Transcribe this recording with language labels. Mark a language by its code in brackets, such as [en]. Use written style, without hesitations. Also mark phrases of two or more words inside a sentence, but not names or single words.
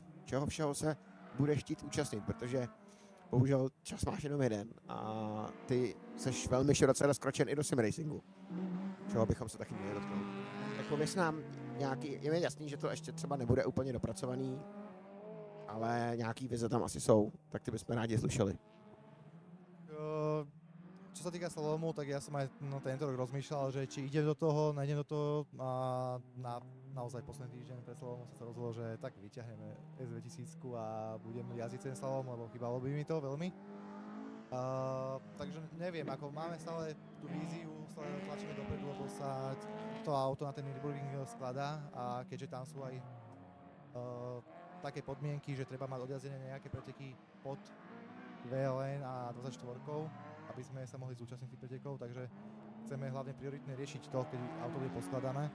[cs] Čeho všeho se budeš chtít účastnit, protože bohužel čas máš jenom jeden a ty seš velmi široce rozkročen i do sim racingu, čeho bychom se taky měli dotknout. Tak pověs nám nějaký, je mi jasný, že to ještě třeba nebude úplně dopracovaný, ale nějaký vize tam asi jsou, tak ty bychom rádi slyšeli. [sk] Čo sa týka slalomu, tak ja som aj tento rok rozmýšľal, že či idem do toho, nejdem do toho a naozaj posledný týždeň pred slalomom som sa rozhodol, že tak vyťahneme S2000 a budem jazdiť ten slalom, lebo chýbalo by mi to veľmi. Takže neviem, ako máme stále tú víziu, stále tlačíme dopredu, lebo sa to auto na ten Nürburgring skladá a keďže tam sú aj také podmienky, že treba mať odjazdené nejaké preteky pod VLN a 24, aby sme sa mohli zúčastniť tých pretekov, takže chceme hlavne prioritne riešiť to, keď auto bude poskladané.